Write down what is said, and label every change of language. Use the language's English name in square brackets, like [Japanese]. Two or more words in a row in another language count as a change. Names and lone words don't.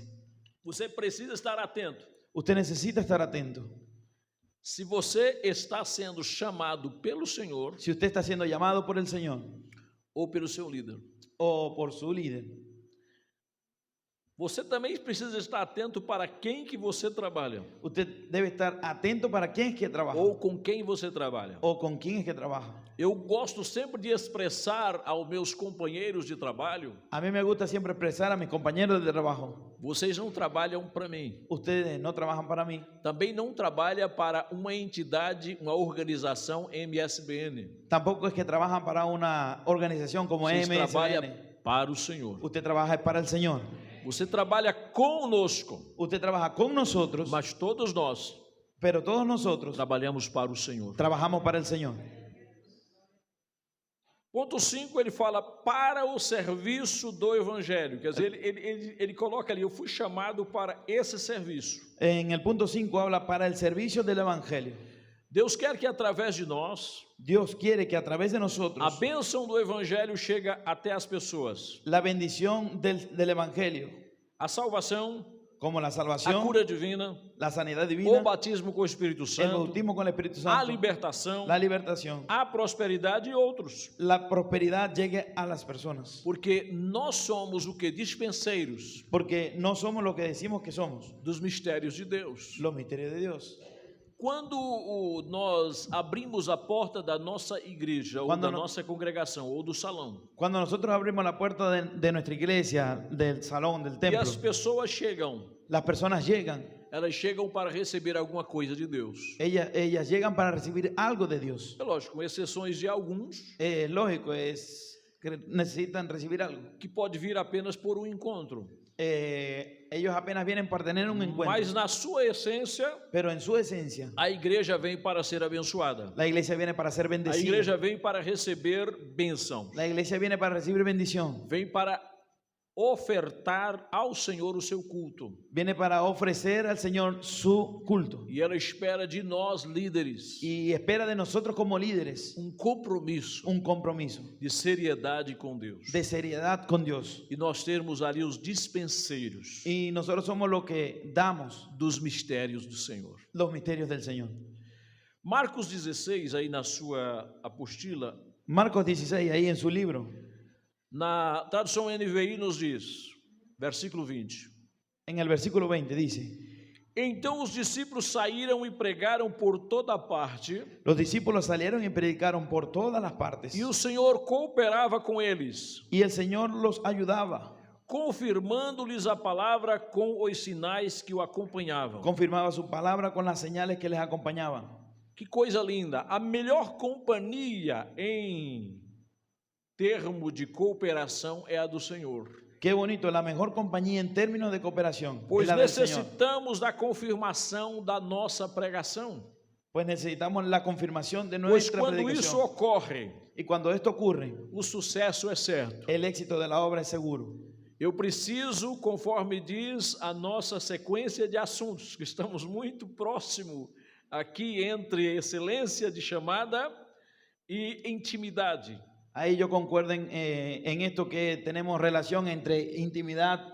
[Portuguese] Você precisa estar atento. [Spanish] Usted necesita estar atento. [Portuguese] Se você está sendo chamado pelo Senhor [Spanish] Si usted está siendo llamado por el Señor [Portuguese] ou pelo seu líder, [Spanish] o por su líder, [Portuguese] você também precisa estar atento para quem que você trabalha [Spanish] usted debe estar atento para quién es que trabaja [Portuguese] ou com quem você trabalha. [Spanish] o con quién es que trabaja. [Portuguese] Eu gosto sempre de expressar aos meus companheiros de trabalho: [Spanish] A mí me gusta siempre expresar a mis compañeros de trabajo, [Portuguese] vocês não trabalham para mim, [Spanish] ustedes no trabajan para mí, [Portuguese] também não trabalha para uma entidade, uma organização MSBN. [Spanish] tampoco es que trabajan para una organización como [Portuguese] Vocês trabalham MSN. para o Senhor. [Spanish] Usted trabaja para el Señor. [Portuguese] Você trabalha conosco, [Spanish] Usted trabaja con nosotros, [Portuguese] mas todos nós [Spanish] pero todos nosotros [Portuguese] trabalhamos para o Senhor. [Spanish] trabajamos para el Señor. [Portuguese] Ponto 5, ele fala para o serviço do Evangelho. Quer dizer, ele coloca ali, eu fui chamado para esse serviço. [Spanish] En el punto 5 habla para el servicio del Evangelio. [Portuguese] Deus quer que através de nós, [Spanish] Dios quiere que a través de [Portuguese] a [Spanish] nosotros [Portuguese] bênção do Evangelho chegue até as pessoas. [Spanish] la bendición del Evangelio, [Portuguese] A salvação, [Spanish] como la [Portuguese] a [Spanish] salvación, [Portuguese] cura divina, [Spanish] la sanidad [Portuguese] o [Spanish] divina, [Portuguese] batismo com o Espírito [Spanish] el [Portuguese] Santo, [Spanish] bautismo con el Espíritu [Portuguese] a [Spanish] Santo, [Portuguese] libertação, [Spanish] la libertación, [Portuguese] a prosperidade e outros. [Spanish] la prosperidad llegue a las personas. [Portuguese] Porque nós somos o que? Dispenseiros [Spanish] Porque no somos lo que decimos que somos, [Portuguese] dos mistérios de Deus. [Spanish] los misterios de Dios. [Portuguese] Quando nós abrimos a porta da nossa igreja, ou Quando da no- nossa congregação, ou do salão, [Spanish] Cuando nosotros abrimos la puerta de nuestra iglesia, del salón, del [Portuguese] e [Spanish] templo, [Portuguese] as pessoas chegam, [Spanish] las personas llegan, [Portuguese] elas chegam para receber alguma coisa de Deus. [Spanish] ellas llegan para recibir algo de Dios. [Portuguese] É lógico, com exceções de alguns, [Spanish] Es lógico, es que necesitan recibir algo. [Portuguese] que pode vir apenas por um encontro. [Spanish] Ellos apenas vienen para tener un encuentro, [Portuguese] Mas na sua essência, [Spanish] pero en su esencia, [Portuguese] a igreja vem para ser abençoada. [Spanish] la iglesia viene para ser [Portuguese] A [Spanish] bendecida. [Portuguese] igreja vem para receber bênção. [Spanish] La iglesia viene para recibir bendición, [Portuguese] Vem para ofertar ao Senhor o seu culto. [Spanish] Viene para ofrecer al Señor su culto. [Portuguese] E ela espera de nós, líderes, [Spanish] Y espera de nosotros como líderes [Portuguese] compromisso [Spanish] un compromiso [Portuguese] de seriedade com Deus. [Spanish] de seriedad con Dios. [Portuguese] E nós termos ali os dispenseiros [Spanish] Y nosotros somos los que damos [Portuguese] dos mistérios do Senhor. [Spanish] los misterios del Señor. [Portuguese] Marcos 16, aí na sua apostila, [Spanish] Marcos 16, ahí en su libro, [Portuguese] na tradução NVI nos diz, versículo 20: [Spanish] en el versículo 20 dice: [Portuguese] Então os discípulos saíram e pregaram por toda parte, [Spanish] los discípulos salieron y predicaron por todas las partes, [Portuguese] e o Senhor cooperava com eles, [Spanish] y el Señor los ayudaba, [Portuguese] confirmando-lhes a palavra com os sinais que o acompanhavam. [Spanish] confirmaba su palabra con las señales que les acompañaban. [Portuguese] Que coisa linda! A melhor companhia em termo de cooperação é a do Senhor. [Spanish] Qué bonito, la mejor compañía en términos de cooperación es [Portuguese] Pois [Spanish] la del Señor. [Portuguese] necessitamos da confirmação da nossa pregação. [Spanish] Pues necesitamos la confirmación de [Portuguese] Pois [Spanish] nuestra [Portuguese] quando isso [Spanish] predicación. [Portuguese] ocorre, [Spanish] Y cuando esto ocurre, [Portuguese] o sucesso é certo. [Spanish] el éxito de la obra es seguro. [Portuguese] Eu preciso, conforme diz a nossa sequência de assuntos, que estamos muito próximo aqui entre excelência de chamada e intimidade. [Spanish] Ahí yo concuerdo en esto que tenemos relación entre intimidad